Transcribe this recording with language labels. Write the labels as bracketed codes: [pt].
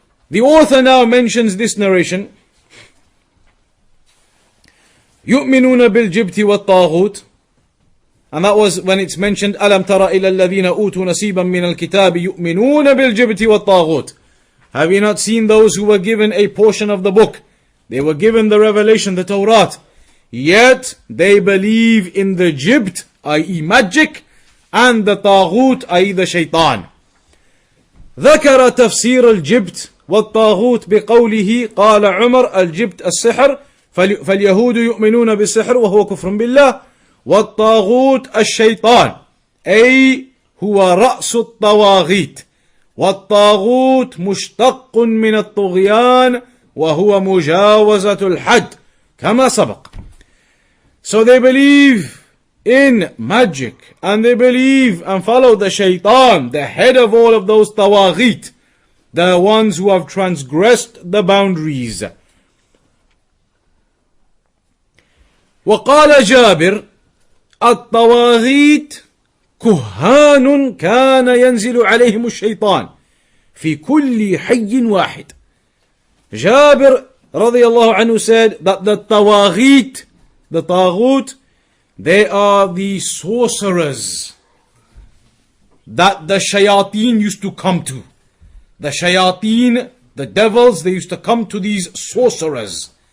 [en] The author now mentions this narration. [ar] يؤمنون بالجبت والطاغوت. [en] And that was when it's mentioned [ar] ألم تر إلى الذين أوتوا نصيبا من الكتاب يؤمنون بالجبت والطاغوت. [en] Have you not seen those who were given a portion of the book? They were given the revelation, the Torah. Yet they believe in the jibt, i.e. magic, and the taghut, i.e. the shaitan. [ar] ذكر تفسير الجبت والطاغوت بقوله قال عمر الجبت السحر فاليهود يؤمنون بالسحر وهو كفر بالله والطاغوت الشيطان أي هو رأس الطواغيت والطاغوت مشتق من الطغيان وهو مجاوزة الحد كما سبق. [en] So they believe in magic and they believe and follow the shaitan, the head of all of those tawaghit, the ones who have transgressed the boundaries. [ar] وقال جابر الطواغيت كهان كان ينزل عليهم الشيطان في كل حي واحد. [en] Jabir radiallahu anhu said that the tawaghit, the taghut, they are the sorcerers that the shayateen used to come to. The shayateen, the devils, they used to come to these sorcerers.